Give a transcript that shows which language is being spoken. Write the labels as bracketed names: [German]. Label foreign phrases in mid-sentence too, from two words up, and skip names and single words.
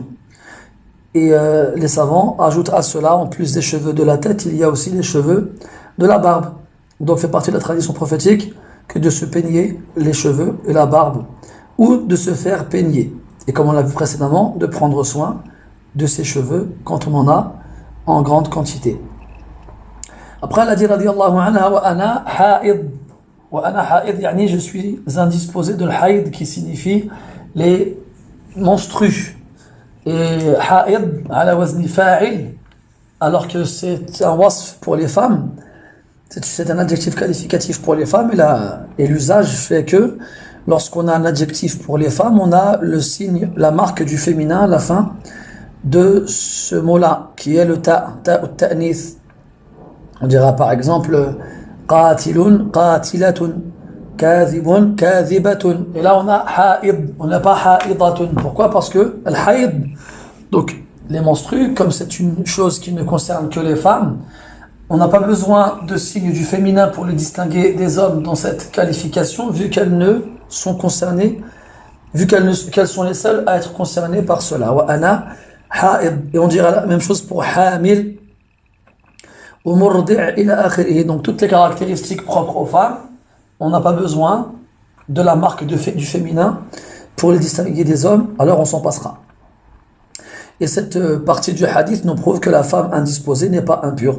[French] Et les savants ajoutent à cela, en plus des cheveux de la tête, il y a aussi les cheveux de la barbe. Donc fait partie de la tradition prophétique que de se peigner les cheveux et la barbe, ou de se faire peigner. Et comme on l'a vu précédemment, de prendre soin de ses cheveux quand on en a en grande quantité. Après, elle a dit, [Arabic] رضي الله عنها، وأنا حائض. وأنا حائض، يعني [French] je suis indisposé de l'haïd, qui signifie les menstrues. [Arabic] Et حائض، على وزن فاعل, [French] alors que c'est un wasf pour les femmes, c'est un adjectif qualificatif pour les femmes, et l'usage fait que lorsqu'on a un adjectif pour les femmes, on a le signe, la marque du féminin à la fin de ce mot-là, qui est le ta'nith. On dira par exemple [Arabic] قاتلٌ، قاتلةٌ، كاذبٌ، كاذبةٌ. [French] Et là on a ha'id, on n'a pas ha'idatun. Pourquoi? Parce que al-haïd, donc les menstrues, comme c'est une chose qui ne concerne que les femmes, on n'a pas besoin de signes du féminin pour les distinguer des hommes dans cette qualification, vu qu'elles ne sont concernées, qu'elles sont les seules à être concernées par cela. [Arabic] وأنا حائض. [French] Et on dira la même chose pour hamil ou [Arabic] مرضع إلى آخره. [French] Donc toutes les caractéristiques propres aux femmes, on n'a pas besoin de la marque du féminin pour les distinguer des hommes, alors on s'en passera. Et cette partie du hadith nous prouve que la femme indisposée n'est pas impure.